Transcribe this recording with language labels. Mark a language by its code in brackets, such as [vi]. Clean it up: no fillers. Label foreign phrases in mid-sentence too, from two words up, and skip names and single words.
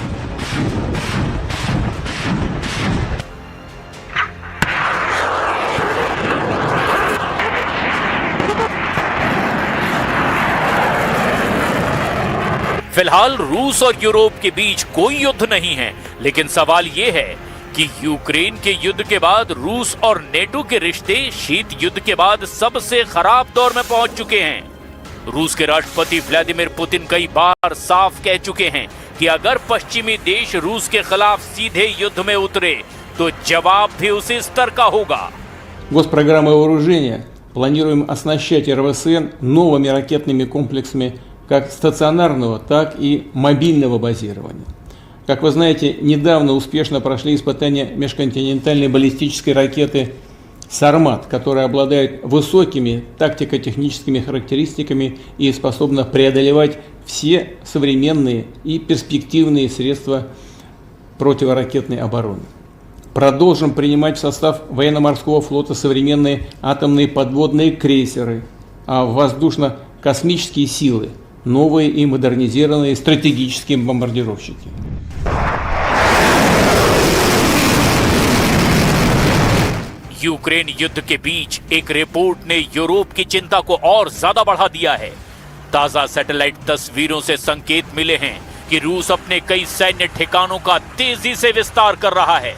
[hi] फिलहाल रूस और यूरोप के बीच कोई युद्ध नहीं है, लेकिन सवाल यह है कि यूक्रेन के युद्ध के बाद रूस और नेटो के रिश्ते शीत युद्ध के बाद सबसे खराब दौर में पहुंच चुके हैं। रूस के राष्ट्रपति व्लादिमीर पुतिन कई बार साफ कह चुके हैं कि अगर पश्चिमी देश रूस के खिलाफ सीधे युद्ध में उतरे तो जवाब भी उसी स्तर का होगा। [ru] Госпрограммой вооружения планируем оснащать РВСН новыми ракетными комплексами как стационарного, так и мобильного базирования. Как вы знаете, недавно успешно прошли испытания межконтинентальной баллистической ракеты «Сармат», которая обладает высокими тактико-техническими характеристиками и способна преодолевать все современные и перспективные средства противоракетной обороны. Продолжим принимать в состав военно-морского флота современные атомные подводные крейсеры, а в воздушно-космические силы новые и модернизированные стратегические бомбардировщики. [hi] यूक्रेन युद्ध के बीच एक रिपोर्ट ने यूरोप की चिंता को और ज्यादा बढ़ा दिया है। ताजा सैटेलाइट तस्वीरों से संकेत मिले हैं कि रूस अपने कई सैन्य ठिकानों का तेजी से विस्तार कर रहा है।